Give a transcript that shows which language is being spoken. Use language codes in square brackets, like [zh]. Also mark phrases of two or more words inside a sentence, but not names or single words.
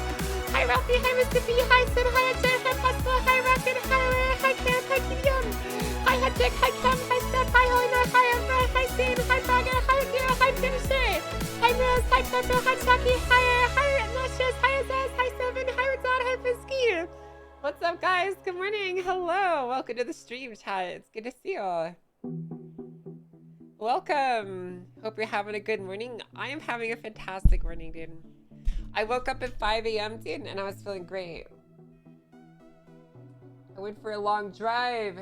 [en] Hi, Ralphie. Hi, Mississippi. Hi, Sid. Hi, Jay. Hi, Possible. Hi, Rocket. Hi, Rare. Hi, Cam. Hi, Kidium. Hi, Hectic. Hi, Cam. Hi, Steph. Hi, Helena. Hi, Emma. Hi, Steen. Hi, Bagger. Hi, Akira. Hi, Finisher. Hi, Rose. Hi, Pepper. Hi, Chucky. Hi, Luscious. Hi, Azaz. Hi, Seven. Hi, Radon. Hi, Fisky. What's up, guys? Good morning. Hello. Welcome to the stream, chat. It's good to see you. Welcome. Hope you're having a good morning. I am having a fantastic morning, dude. I woke up at 5 a.m., dude, and I was feeling great. I went for a long drive.